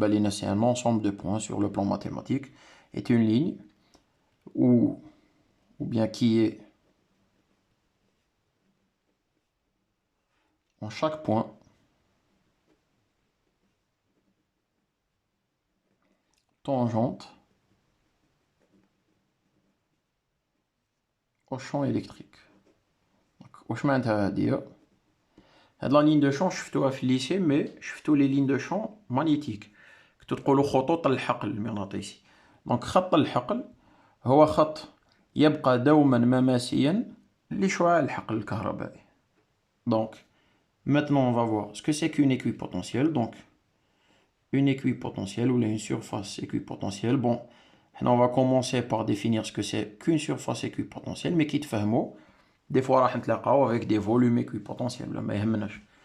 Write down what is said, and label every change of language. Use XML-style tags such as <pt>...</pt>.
<fr>c'est un ensemble de points sur le plan mathématique, est une ligne ou bien qui est en chaque point tangente au champ électrique.</fr> <ar>واش معناتها هادي؟ هاد لا لين دو شون شفتوها في الليسي مي شفتو لي لين دو شون مانيتيك، كنتو تقولوا خطوط الحقل المغناطيسي. دونك خط الحقل هو خط يبقى دوما مماسيا لشعاع الحقل الكهربائي.</ar> <fr>Donc maintenant on va voir ce que c'est qu'une équipotentielle. Donc une équipotentielle ou une surface équipotentielle. Bon, on va commencer par définir ce que c'est qu'une surface équipotentielle, mais qui te fait mot. Des fois,</fr> <ar>راح نتلاقاو</ar> <fr>avec des volumes équipotentiels,</fr> <ar>ما يهمناش.</ar>